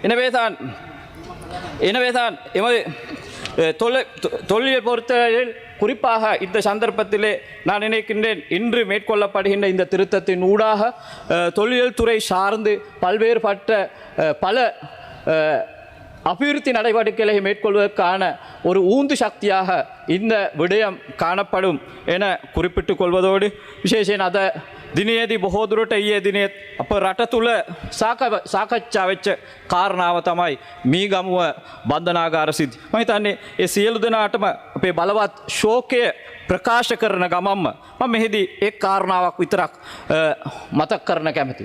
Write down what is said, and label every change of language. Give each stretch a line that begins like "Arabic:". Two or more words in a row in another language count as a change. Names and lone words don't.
Tamil: எனவேதான் எமது தொல்லியல் பொறுத்தவரையில் குறிப்பாக இந்த சந்தர்ப்பத்திலே நான் நினைக்கின்றேன் இன்று மேற்கொள்ளப்படுகின்ற இந்த திருத்தத்தின் ஊடாக தொல்லியல் துறை சார்ந்து பல்வேறுபட்ட பல அபிவிருத்தி நடவடிக்கைகளை மேற்கொள்வதற்கான ஒரு ஊந்து சக்தியாக இந்த விடயம் காணப்படும் என குறிப்பிட்டுக் கொள்வதோடு
Sinhala: විශේෂයෙන් අද දිනයේදී බොහෝ දුරට ඊයේ දිනේත් අප රට තුල සාකච්ඡා වෙච්ච කාරණාව තමයි මීගමුව බන්ධනාගාර සිද්ධි. මම හිතන්නේ ඒ සියලු දෙනාටම අපේ බලවත් ශෝකය ප්‍රකාශ කරන ගමම්ම මම මෙහිදී එක් කාරණාවක් විතරක් මතක් කරන්න කැමතියි.